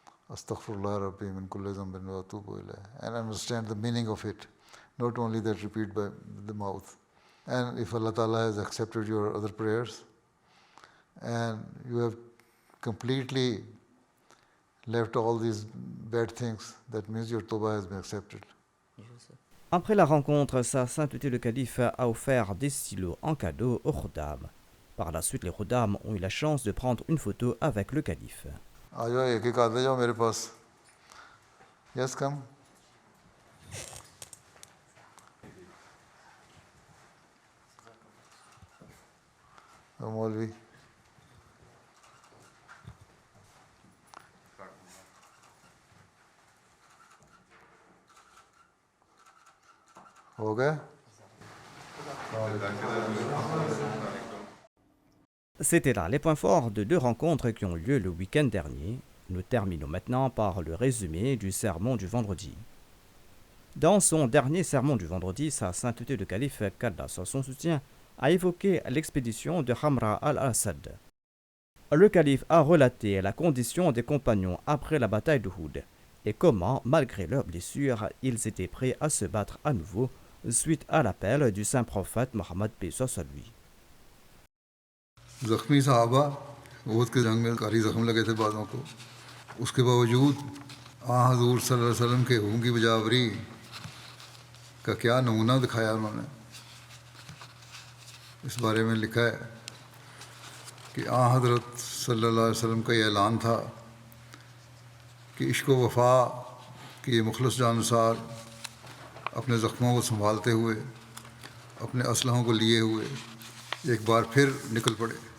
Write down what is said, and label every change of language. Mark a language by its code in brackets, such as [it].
[ar] Astaghfirullah Rabbi min kulli dhanbin wa atubu ilayh, [en] and understand the meaning of it, not only that repeat by the mouth. And if Allah Ta'ala has accepted your other prayers and you have completely left all these bad things, that means your tawbah has been accepted. [fr] Après la rencontre, Sa Sainteté le Calife a offert des stylos en cadeau aux Khuddam. Par la suite, les Khuddam ont eu la chance de prendre une photo avec le Calife. [ur] آ جاؤ, ایک ایک آتے جاؤ میرے پاس. [en] Yes come. [ur] مولوی ہو گئے. [fr] C'était là les points forts de 2 rencontres qui ont lieu le week-end dernier. Nous terminons maintenant par le résumé du sermon du vendredi. Dans son dernier sermon du vendredi, Sa Sainteté le Calife, qu'Allah soit son soutien, a évoqué l'expédition de Hamra al-Assad. Le calife a relaté la condition des compagnons après la bataille d'Uhud et comment, malgré leurs blessures, ils étaient prêts à se battre à nouveau suite à l'appel du saint prophète Mohammed paix soit sur lui. [ur] زخمی صحابہ احد کے جنگ میں کاری زخم لگے تھے بعضوں کو, اس کے باوجود حضور صلی اللہ علیہ وسلم کے حکم کی بجاوری کا کیا نمونہ دکھایا انہوں نے. اس بارے میں لکھا ہے کہ حضرت صلی اللہ علیہ وسلم کا یہ اعلان تھا کہ عشق و وفا کے یہ مخلص جانثار اپنے زخموں کو سنبھالتے ہوئے اپنے اسلحوں کو لیے ہوئے ایک بار پھر نکل پڑے.